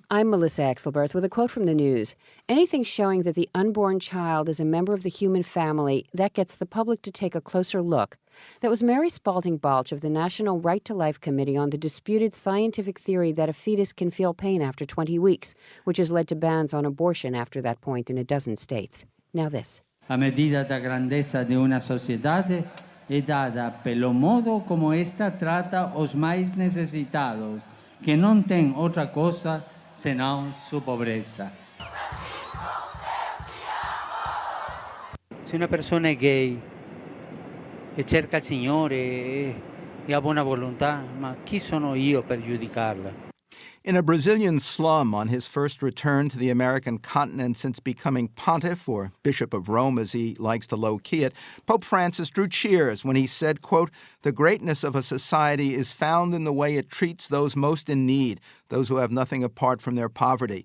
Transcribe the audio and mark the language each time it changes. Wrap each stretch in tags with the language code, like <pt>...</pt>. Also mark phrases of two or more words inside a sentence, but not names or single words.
<en>I'm Melissa Axelberth with a quote from the news. Anything showing that the unborn child is a member of the human family, that gets the public to take a closer look. That was Mary Spalding Balch of the National Right to Life Committee on the disputed scientific theory that a fetus can feel pain after 20 weeks, which has led to bans on abortion after that point in a dozen states. Now this.</en> <pt>A medida da grandeza de una sociedade é dada pelo modo como esta trata os mais necessitados, que não têm outra coisa senão sua pobreza.</pt> <it>Se una persona è gay e cerca il Signore e ha buona volontà, ma chi sono io per giudicarla?</it> <en>In a Brazilian slum on his first return to the American continent since becoming pontiff, or Bishop of Rome as he likes to low-key it, Pope Francis drew cheers when he said, quote, "The greatness of a society is found in the way it treats those most in need, those who have nothing apart from their poverty."</en>